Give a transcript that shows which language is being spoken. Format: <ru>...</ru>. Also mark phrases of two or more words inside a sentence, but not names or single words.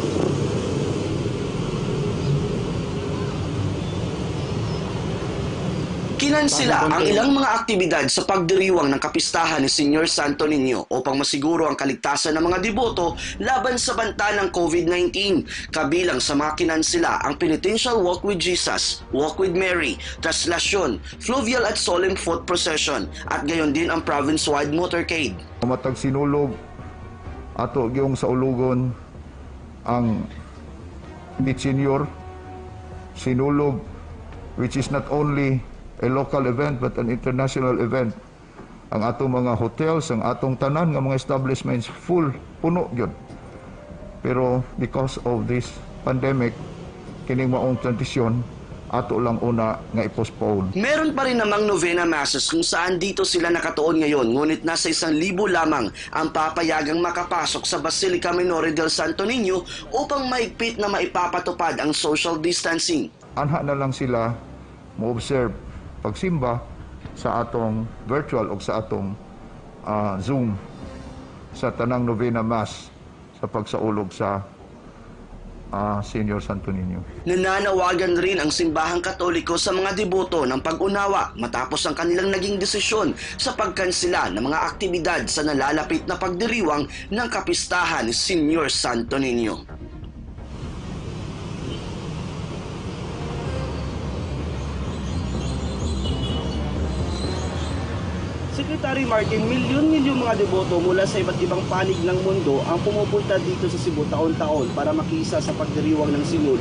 <tl>Kinansila ang ilang mga aktibidad sa pagdiriwang ng kapistahan ni Senior Santo Niño upang masiguro ang kaligtasan ng mga deboto laban sa banta ng COVID-19. Kabilang sa mga kinansila ang Penitential Walk with Jesus, Walk with Mary, Traslasyon, Fluvial at Solemn Foot Procession at gayon din ang province-wide motorcade.</tl> <ceb>Matag sinulog ato gyung sa ulugon ang Meet Senior sinulog,</ceb> <en>which is not only a local event but an international event.</en> <ceb>Ang atong mga hotels, ang atong tanan nga mga establishments full, puno gyud.</ceb> <en>Pero because of this pandemic,</en> <ceb>kining maong tradisyon ato lang una nga i-postpone.</ceb> <tl>Meron pa rin namang</tl> <en>novena masses</en> <tl>kung saan dito sila nakatuon ngayon, ngunit nasa 1,000 lamang ang papayagang makapasok sa Basilica Minore del Santo Niño upang maigpit na maipapatupad ang</tl> <en>social distancing.</en> <ceb>Anha na lang sila mo-observe pagsimba sa atong virtual o sa atong Zoom sa tanang</ceb> <en>novena mass</en> <ceb>sa pagsaulog sa Senior Santo Niño.</ceb> <tl>Nananawagan rin ang simbahang Katoliko sa mga deboto ng pag-unawa matapos ang kanilang naging desisyon sa pagkansela ng mga aktibidad sa nalalapit na pagdiriwang ng kapistahan ni Senior Santo Niño. Secretary Martin, milyon-milyon mga deboto mula sa iba't ibang panig ng mundo ang pumupunta dito sa Cebu taon-taon para makiisa sa pagdiriwang ng sinulog.</tl>